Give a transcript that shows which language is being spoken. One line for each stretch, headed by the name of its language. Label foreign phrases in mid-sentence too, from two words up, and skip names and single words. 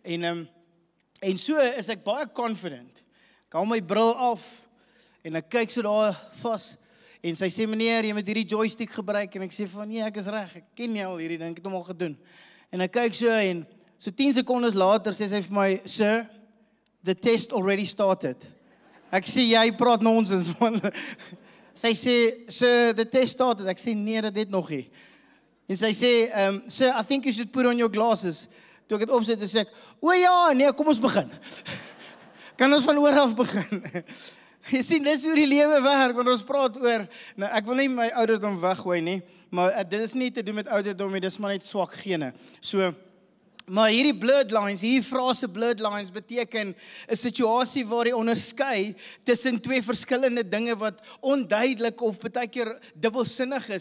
Afrikaans: En so is ek baie confident. Ek haal my bril af en ek kyk so daar vas en sy sê, meneer, jy moet hierdie joystick gebruik en ek sê van, nee, ek is reg, ek ken nie al hierdie ding, ek het hom al gedoen. En ek kyk so en so 10 sekondes later sê sy vir my,
English: sir, the test already started.
Afrikaans: Ek sê, jy praat nonsens, man. Sy sê,
English: sir, the test started.
Afrikaans: Ek sê, nee, dit het nog nie. En sy sê,
English: sir, I think you should put on your glasses.
Afrikaans: Toe ek het opsit, sê ek, o ja, nee, kom ons begin. Kan ons van oor af begin? Jy sien, dis hoe die lewe werk, want ons praat oor, nou ek wil nie my ouderdom weggooi nie, maar dit is nie te doen met ouderdom nie, dis maar net swak gene. So, maar hierdie bloodlines, hierdie frase bloodlines beteken 'n situasie waar jy onderskei tussen 2 verskillende dinge wat onduidelik of baie keer dubbelsinnig is.